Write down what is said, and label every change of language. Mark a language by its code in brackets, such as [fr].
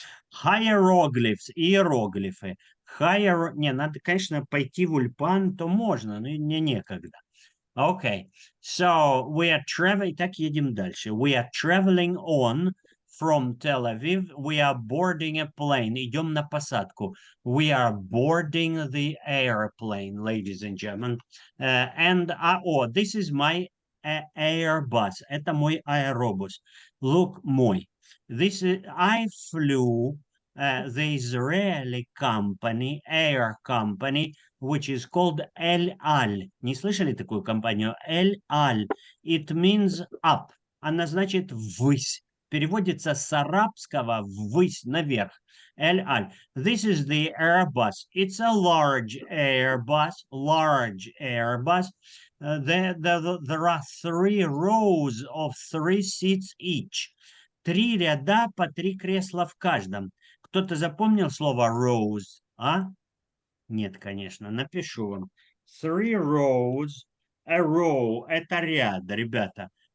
[en] Hieroglyphs, иероглифы. [ru] Не, надо, конечно, пойти в Ульпан, то можно, но мне некогда. [en] Okay, so we are traveling, [ru] так едем дальше. [en] We are traveling on from Tel Aviv. We are boarding a plane. [ru] Идем на посадку. [en] We are boarding the airplane, ladies and gentlemen. This is my Airbus. [ru] Это мой аэробус. Look, мой. [en] I flew the Israeli company, air company, which is called El Al. [ru] Не слышали такую компанию? El Al. [en] It means up. [ru] Она значит ввысь. переводится с арабского ввысь, наверх. [en] Эль-Аль. This is the Airbus. It's a large Airbus. Large Airbus. There are 3 rows of 3 seats each. [ru] 3 ряда по 3 кресла в каждом. Кто-то запомнил слово rows? А? Нет, конечно. Напишу вам. 3 rows. A row – это ряд, ребята.